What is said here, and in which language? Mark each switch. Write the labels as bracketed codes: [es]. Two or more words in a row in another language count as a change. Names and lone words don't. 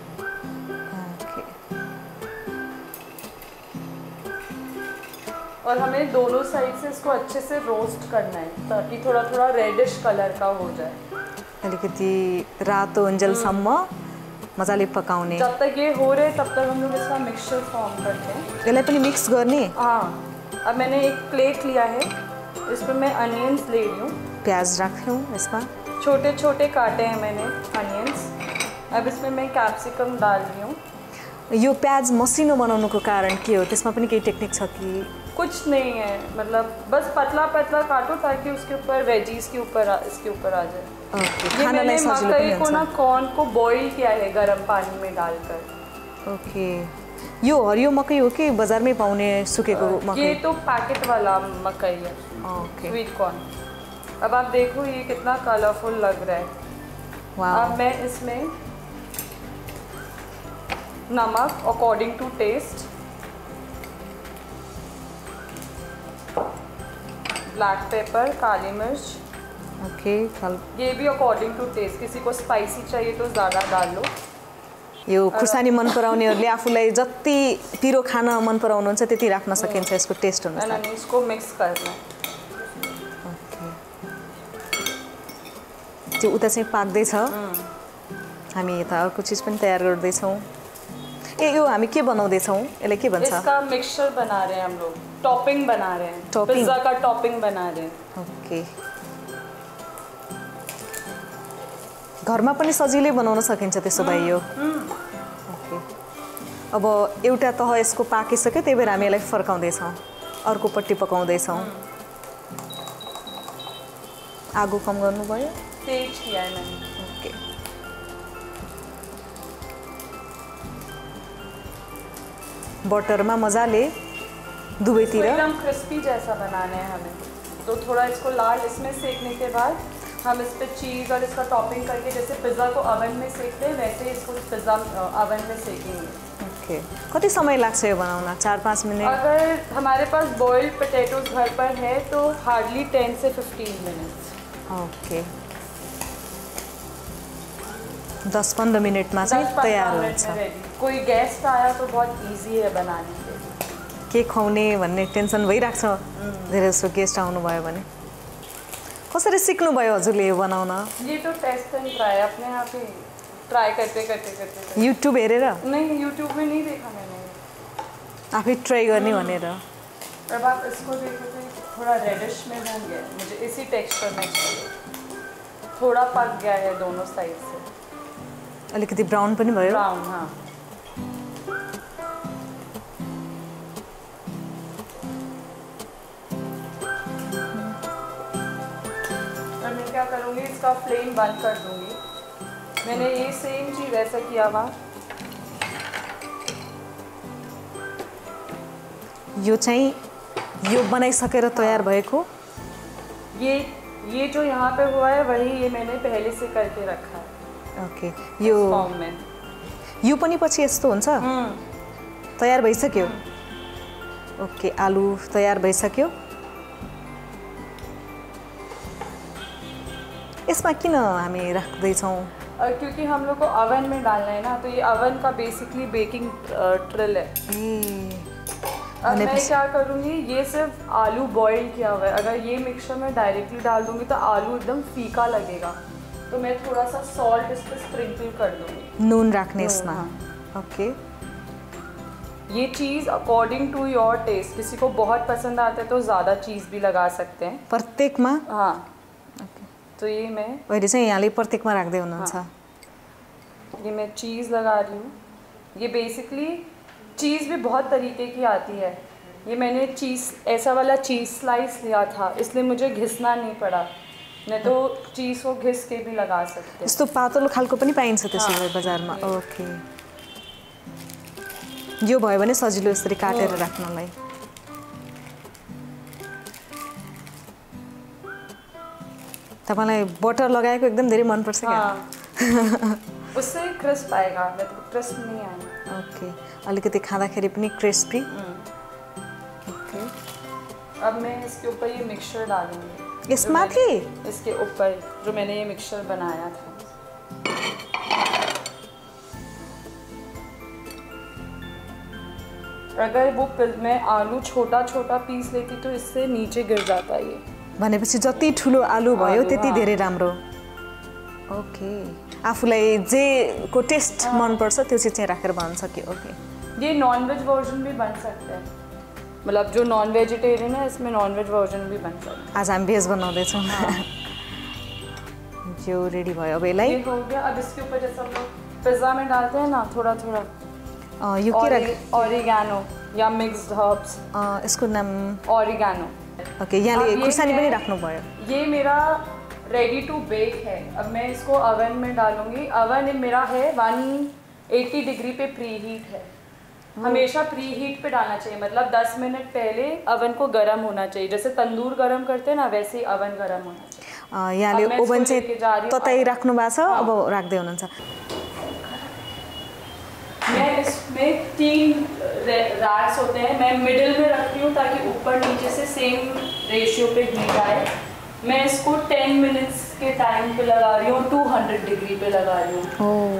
[hi] और हमें दोनों साइड से इसको अच्छे से रोस्ट करना है ताकि थोड़ा थोड़ा रेडिश कलर का हो जाए। [ne] अलिकति रातो हुन्जेलसम्म मजाले पकाउने। [hi] जब तक ये हो रहे तब तक हम लोग इसका मिक्सचर फॉर्म करते हैं। [ne] यसलाई पनि मिक्स गर्ने। [hi] हाँ, अब मैंने एक प्लेट लिया है, इस पर मैं अनियंस ले रही हूँ। [ne] प्याज राख्यौँ यसमा, [hi] छोटे छोटे काटे हैं मैंने अनियंस। अब इसमें मैं कैप्सिकम डाल रही हूँ। [ne] यो प्याज मसिनो बनाउनुको कारण के हो? त्यसमा पनि केही टेक्निक छ कि? [hi] कुछ नहीं है, मतलब बस पतला पतला काटो ताकि उसके ऊपर वेजीज के ऊपर इसके ऊपर आ जाए। ओके, ये मैंने [ne] सजिलो मकई पनि को ना हुन्छ। [hi] कॉर्न को बॉईल किया है गर्म पानी में डालकर। ओके, [ne] यो हरियो मकै हो कि बजारमै पाउने सुकेको मकै? [hi] ये तो पैकेट वाला मकई है, ओके। [en] sweet corn. [hi] अब आप देखो ये कितना कलरफुल लग रहा है। वाह। अब मैं इसमें नमक [en] according to taste, black pepper, [hi] काली मिर्च, ओके ये भी [en] according to taste, [hi] किसी को स्पाइसी चाहिए तो ज़्यादा डाल लो। [ne] यो खुर्सानी मन पराउनेहरूले आफूलाई जति पिरो खान मन पराउनुहुन्छ त्यति राख्न सकिन्छ यसको टेस्ट अनुसार। [hi] अनि इसको मिक्स करना है। [ne] त्यो उता चाहिँ पाक्दैछ, हामी यता अर्को चिज पनि तयार गर्दैछौँ। ए यो हामी के बनाउँदैछौँ, यसलाई के भन्छ? [hi] इसका मिक्सचर बना रहे हैं हम लोग, टॉपिंग बना रहे हैं, टॉपिंग? पिज्जा का टॉपिंग बना रहे हैं। [ne] ओके, घरमा पनि सजिलै बनाउन सकिन्छ त्यसो भए यो। ओके, अब एउटा तह यसको पाकिसक्यो, त्यही भएर हामी यसलाई फर्काउँदैछौँ, अर्कोपट्टि पकाउँदैछौँ। आगो कम गर्नुभयो? [hi] तेज किया है मैंने। ओके, [ne] बटरमा मजाले दुवैतिर [hi] एकदम क्रिस्पी जैसा बनाना है हमें, तो थोड़ा इसको लाल इसमें सेकने के बाद हम इस पे चीज़ और इसका टॉपिंग करके, जैसे पिज़्ज़ा को ओवन में सेकते हैं वैसे इसको [en] pizza oven [hi] में सेकेंगे। ओके, [ne] कति समय लाग्छ यो बनाउन? 4-5 मिनट? [hi] अगर हमारे पास [en] boiled potatoes [hi] घर पर है तो हार्डली 10 से 15 मिनट्स। [ne] ओके, 10-15 मिनटमा चाहिँ तयार हुन्छ। [hi] कोई गेस्ट आया तो बहुत इजी है बनाने के लिए। [ne] के खुवाउने भन्ने टेन्सन भइरहेको छ धेरै जसो गेस्ट आउनुभयो भने। कसरी सिक्नुभयो हजुरले यो बनाउन? [hi] ये तो [en] test and try, [hi] अपने आप ही ट्राई करते। [ne] युट्युब हेरेर? [hi] नहीं, यूट्यूब में नहीं देखा मैंने, [ne] आफै ट्राई गर्ने भनेर। [hi] अब आप इसको देखो तो थोड़ा रेडिश में हो गया, मुझे इसी टेक्सचर में चाहिए। थोड़ा पक गया है दोनों साइड से, [ne] अलिकति ब्राउन पनि भयो? [hi] ब्राउन, हाँ। और मैं क्या करूँगी, इसका फ्लेम बंद कर दूँगी। मैंने ये सेम चीज़ ऐसा किया हुआ। [ne] यो चाहिँ यो बनाइसकेर तयार भएको? [hi] ये जो यहाँ पे हुआ है वही ये मैंने पहले से करके रखा है। [ne] ओके, यो [hi] फॉर्म में [ne] यो पनि पछि यस्तो हुन्छ? तयार भइसक्यो? ओके, आलु तयार भइसक्यो। यसमा किन हामी राख्दैछौँ? [hi] क्योंकि हम लोग को ओवन में डालना है ना, तो ये ओवन का बेसिकली [en] baking trill [hi] है। अब मैं क्या करूँगी, ये सिर्फ आलू बॉईल किया हुआ है, अगर ये मिक्सचर में डायरेक्टली डाल दूँगी तो आलू एकदम फीका लगेगा, तो मैं थोड़ा सा सॉल्ट इस पर स्प्रिंकल कर दूँगी। [ne] नून राख्ने इसमा? ओके, [hi] ये चीज़ [en] according to your taste, [hi] किसी को बहुत पसंद आता है तो ज़्यादा चीज़ भी लगा सकते हैं [ne] प्रत्येकमा? [hi] हाँ। ओके, तो ये मैं [ne] अहिले चाहिँ यहाँले प्रत्येकमा राख्दै हुनुहुन्छ? [hi] ये मैं चीज़ लगा रही हूँ। ये बेसिकली चीज़ भी बहुत तरीके की आती है। ये मैंने चीज़ ऐसा वाला [en] cheese slice [hi] लिया था, इसलिए मुझे घिसना नहीं पड़ा, नहीं तो चीज़ को घिस के भी लगा सकते हैं। [ne] यस्तो पातलो खालको पनि पाइन्छ त्यसो भए बजारमा? ओके, यो भयो भने सजिलो यसरी काटेर राख्नलाई। तपाईलाई बटर लगाएको एकदम धेरै मन पर्छ क्या? [hi] हाँ। उससे क्रिस्प आएगा, क्रिस्प नहीं आएगा। ओके, [ne] अलिकति खाँदाखेरि पनि क्रिस्पी। ओके, [hi] अब मैं इसके ऊपर ये मिक्सचर डालूंगी। [ne] इसमाथि? [hi] इसके ऊपर जो मैंने ये मिक्सचर बनाया था। अगर वो मैं आलू छोटा छोटा पीस लेती तो इससे नीचे गिर जाता ये। [ne] भनेपछि जति ठुलो आलु भयो त्यति धेरै राम्रो। ओके, आफूलाई जे को टेस्ट मन पर्छ त्यो चाहिँ राखेर बन्न सक्यो। ओके, [hi] ये [en] nonveg version [hi] भी बन सकता है, मतलब जो [en] non vegetarian [hi] है इसमें [en] nonveg version [hi] भी बन सकता है। [ne] आज हामी भेज बनाउँदैछौँ। जो रेडी भयो, अब यसलाई [hi] ये हो गया। अब इसके ऊपर जैसे हम लोग पिज्ज़ा में डालते हैं ना, थोड़ा थोड़ा [ne] यो के राख [hi] ऑरिगेनो या [en] mixed herbs, [ne] यसको नाम ऑरिगेनो। ओके, यहाँले खुर्सानी पनि राख्नु भयो। [hi] ये मेरा [en] ready to bake [hi] है। अब मैं इसको ओवन में डालूंगी। ओवन मेरा है 180 डिग्री पे [en] pre heat [hi] है। हमेशा [en] pre heat [hi] पे डालना चाहिए, मतलब 10 मिनट पहले ओवन को गर्म होना चाहिए, जैसे तंदूर गर्म करते हैं ना वैसे ही ओवन गर्म होना चाहिए। [ne] यहाँले ओभन चाहिँ तताई राख्नु भएको छ, अब राख्दै हुनुहुन्छ। [hi] मैं इसमें 3 रैक्स होते हैं, मैं मिडिल में रखती हूँ ताकि ऊपर नीचे से [en] same ratio [hi] पे हीट आए। मैं इसको 10 मिनट्स के टाइम पे लगा रही हूँ, 200 डिग्री पे लगा रही हूँ।